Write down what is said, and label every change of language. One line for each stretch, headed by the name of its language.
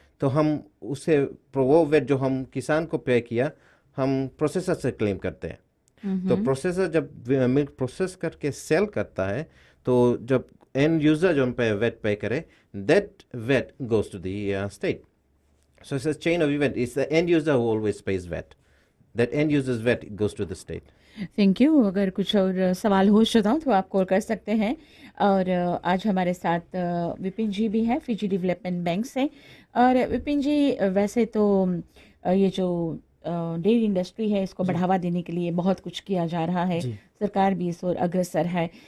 Hindi: तो हम उससे वो वेट जो हम किसान को पे किया, हम प्रोसेसर से क्लेम करते हैं. तो प्रोसेसर जब मिल्क प्रोसेस करके सेल करता है, तो जब एंड यूजर जो हम पे वेट पे करे,
English: That VAT goes to the state. So it's a chain of event. It's the end user who always pays VAT. That end user's VAT goes to the state. Thank you.
Hindi: अगर कुछ और सवाल हो श्रोताओं तो आप कॉल कर सकते हैं. और आज हमारे साथ विपिन जी भी हैं, फिजी डेवलपमेंट बैंक से. और विपिन जी, वैसे तो ये जो डेयरी इंडस्ट्री है, इसको बढ़ावा देने के लिए बहुत कुछ किया जा रहा है, सरकार भी इस ओर अग्रसर है.